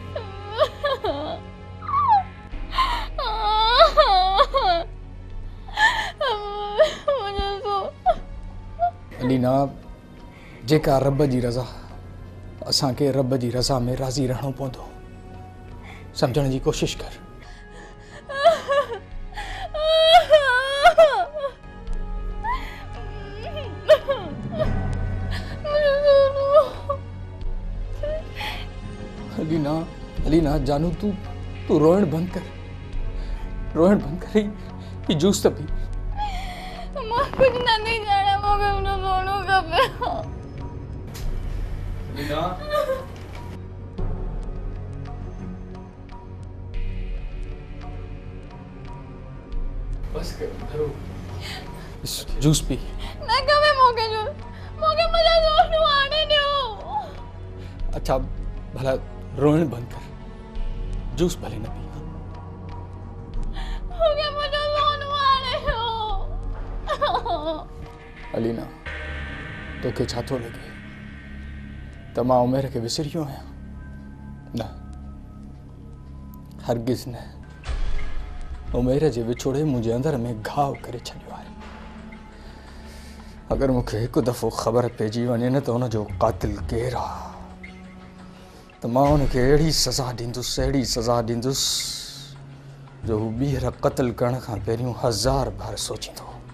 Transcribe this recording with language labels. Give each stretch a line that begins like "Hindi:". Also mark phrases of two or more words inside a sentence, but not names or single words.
Sindhi: अलीना जेका रब जी रज़ा असांखे रब जी रज़ा में राज़ी रहणो पवंदो, सम्झण जी कोशिश कर। अलीना अलीना जानू तू रोइण बंद कर ही जूस त पी। मां
Hindi: कुछ नहीं जाने
Sindhi: मूंखे उन सोनू खपे। अलीना बस कर धरो जूस पी। ना खपे मूंखे
Hindi: मुझे सोनू आने दो।
Sindhi: अच्छा भला रोइण बंद कर, जूस भले न पी।
Hindi: मुझे सोनू आने दो।
Sindhi: अलीना तोखे छा थो लॻे त मां उमेर खे विसरी वियो आहियां? न, हरगिज़ न। उमेर जे विछोड़े मुंहिंजे अंदर में घाव करे छॾियो आहे। अगरि मूंखे हिकु दफ़ो ख़बर पइजी वञे न त हुनजो क़ातिल केरु आहे त मां हुनखे अहिड़ी सज़ा ॾींदुसि जो हू ॿीहर क़त्ल करण खां पहिरियों 1000 बार सोचींदो।